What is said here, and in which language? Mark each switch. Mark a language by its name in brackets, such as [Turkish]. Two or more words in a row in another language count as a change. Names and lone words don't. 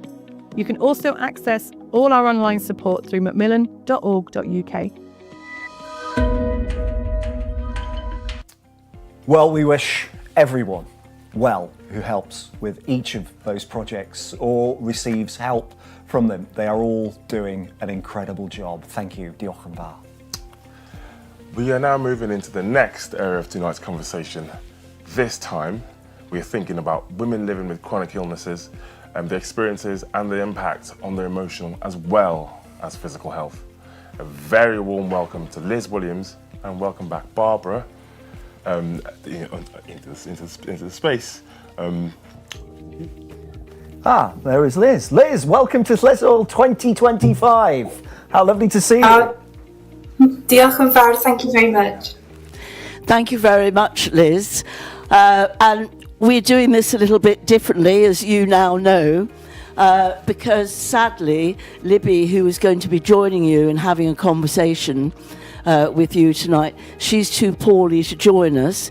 [English] You can also access all our online support through macmillan.org.uk. Well, we wish everyone well who helps with each of those projects or receives help from them. They are all doing an incredible job. Thank you. [Welsh] Diolch yn fawr. [English] We are now moving into the next area of tonight's conversation. This time, we are thinking about women living with chronic illnesses and their experiences and the impact on their emotional as well as physical health. A very warm welcome to Liz Williams, and welcome back Barbara into the space. There is Liz. Liz, welcome to Lleswyl 2025. How lovely to see you. [Welsh] Diolch yn fawr, [English] thank you very much. Thank you very much, Liz. And we're doing this a little bit differently, as you now know, because sadly, Libby, who is going to be joining you and having a conversation with you tonight, she's too poorly to join us.